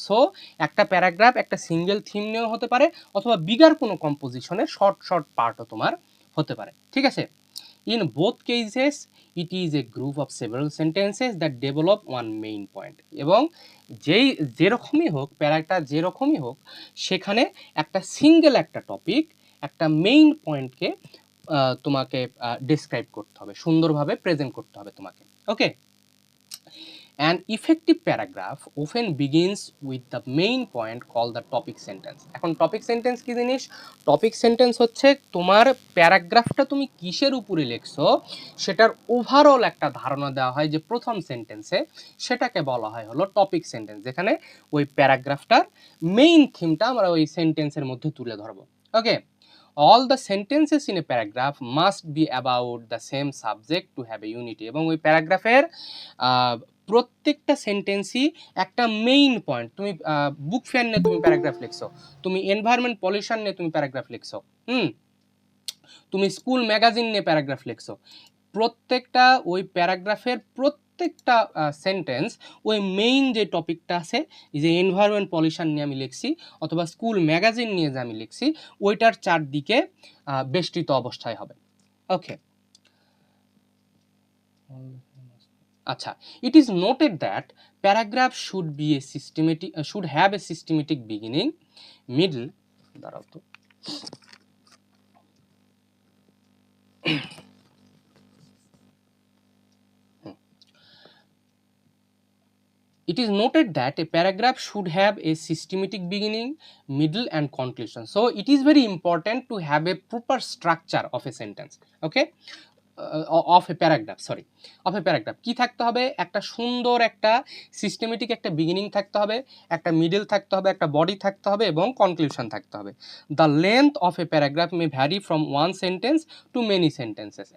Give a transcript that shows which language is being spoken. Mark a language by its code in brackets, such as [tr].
[bn] So একটা paragraph একটা single theme নিয়েও হতে পারে, অথবা বিগার কোনো কম্পোজিশনের শর্ট পার্টও তোমার হতে পারে। ঠিক আছে? [en] In both cases, it is a group of several sentences that develop one main point. [bn] এবং যেরকমই হোক, প্যারাটা যেরকমই হোক, সেখানে একটা সিঙ্গেল একটা টপিক, একটা মেইন পয়েন্টকে তোমাকে ডিসক্রাইব করতে হবে, সুন্দরভাবে প্রেজেন্ট করতে হবে তোমাকে। ওকে? [en] An effective paragraph often begins with the main point called the topic sentence. [bn] এখন টপিক সেন্টেন্স কি জিনিস? টপিক সেন্টেন্স হচ্ছে তোমার প্যারাগ্রাফটা তুমি কিসের উপরে লিখছো সেটার ওভারঅল একটা ধারণা দেওয়া হয় যে প্রথম সেন্টেন্সে, সেটাকে বলা হয় হলো টপিক সেন্টেন্স, যেখানে ওই প্যারাগ্রাফটার মেইন থিমটা আমরা ওই সেন্টেন্সের মধ্যে তুলে ধরবো। ওকে? [en] All the sentences in a paragraph must be about the same subject to have a unity. [bn] এবং ওই প্যারাগ্রাফের প্রত্যেকটা সেন্টেন্সই একটা মেইন পয়েন্ট। তুমি বুক ফেয়ার নিয়ে তুমি প্যারাগ্রাফ লিখছো, তুমি এনভায়রনমেন্ট পলিউশন নিয়ে তুমি প্যারাগ্রাফ লিখছো, তুমি স্কুল ম্যাগাজিন নিয়ে প্যারাগ্রাফ লিখছো, প্রত্যেকটা ওই প্যারাগ্রাফের প্রত্যেকটা সেন্টেন্স ওই মেইন যে টপিকটা আছে, যে এনভায়রনমেন্ট পলিউশন নিয়ে আমি লিখছি অথবা স্কুল ম্যাগাজিন নিয়ে যে আমি লিখছি, ওইটার চারদিকে বেষ্টিত অবস্থায় হবে। ওকে, [en] আচ্ছা, it is noted that paragraph should be a systematic should have a systematic beginning, middle, [bn] দাঁড়াও তো, [en] it is noted that a paragraph should have a systematic beginning, middle and conclusion. So it is very important to have a proper structure of a sentence. [bn] Okay, [en] of a paragraph, sorry, of a paragraph [bn] কি থাকতে হবে, একটা সুন্দর একটা systematic একটা beginning থাকতে হবে, একটা মিডল থাকতে হবে, একটা বডি থাকতে হবে এবং কনক্লুশন থাকতে হবে। [en] The length of a paragraph may vary from one sentence to many sentences.